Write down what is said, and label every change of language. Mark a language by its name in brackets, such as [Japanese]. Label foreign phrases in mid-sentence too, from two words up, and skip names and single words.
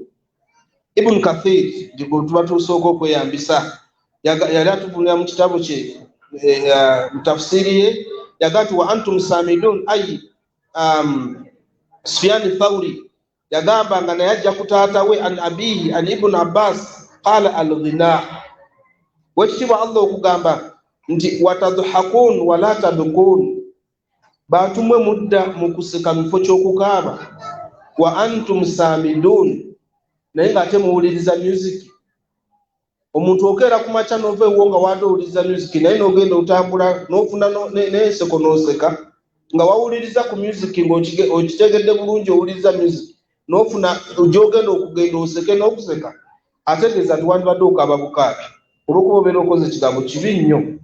[Ganda] Ibn Kathir gye tuba tusooka okweyambisa yali atuvunira mu kitabo kye mu tafsiri ye yaga nti [Arabic] وأنتم سامدون أي [Ganda] Sufyan Thawri yagamba nga naye ajja ku taata we [Arabic] عن أبيه عن ابن عباس قال الغناء. [Ganda] Wekitibwa Allah okugamba nti [Arabic] وتضحكون ولا تبكون, [Ganda] bantu mwe mudda mu kuseka mu kifo ky'okukaaba. [Arabic] وأنتم سامدون, [Ganda] naye ng'ate muwuliriza music. Omuntu okeera ku makya n'ova ewo nga waatowuliriza music, naye n'ogenda otambula n'ofuna n'enseko n'oseka nga wawuliriza ku music ng'okitegedde bulungi owuliriza music n'ofuna gy'ogenda okugenda oseke n'okuseka, ategeeza nti wandibadde okaaba bukaabi olw'okuba obeera okoze ekigambo kibi nnyo.